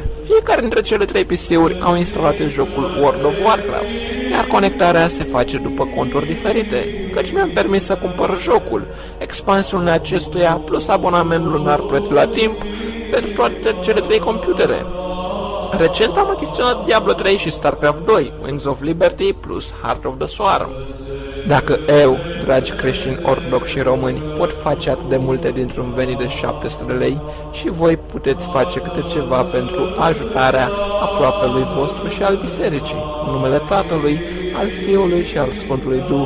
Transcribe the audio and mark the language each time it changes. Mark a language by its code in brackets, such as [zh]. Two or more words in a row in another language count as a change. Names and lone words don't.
[ro] Fiecare dintre cele 3 PC-uri au instalat jocul World of Warcraft, iar conectarea se face după conturi diferite, căci mi-am permis să cumpăr jocul, expansiunile acestuia, plus abonamentul lunar plătit la timp pentru toate cele 3 computere. Recent am achiziționat Diablo 3 și StarCraft 2, Wings of Liberty plus Heart of the Swarm. Dacă eu, dragi creștini ortodoxi și români, pot face atât de multe dintr-un venit de 700 de lei, și voi puteți face câte ceva pentru ajutarea aproapelui vostru și al bisericii, în numele Tatălui, al Fiului și al Sfântului Duh.